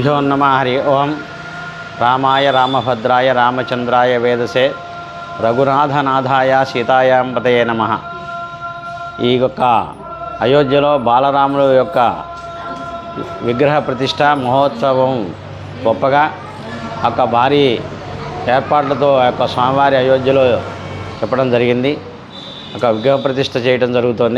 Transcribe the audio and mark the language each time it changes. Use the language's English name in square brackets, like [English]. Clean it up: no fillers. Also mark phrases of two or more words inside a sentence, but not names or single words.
[Sanskrit] श्रीगुरुभ्यो नमः। हरि ओम। रामाय रामभद्राय रामचंद्राय वेदसे रघुनाथनाथाय सीतायां पतये नमः। [Telugu] ఈ యొక్క అయోధ్యలో బాలరాముడు యొక్క విగ్రహ ప్రతిష్ట మహోత్సవం గొప్పగా ఒక భారీ ఏర్పాట్లతో ఆ యొక్క స్వామివారి అయోధ్యలో చెప్పడం జరిగింది. ఒక విగ్రహ ప్రతిష్ట చేయడం జరుగుతుంది.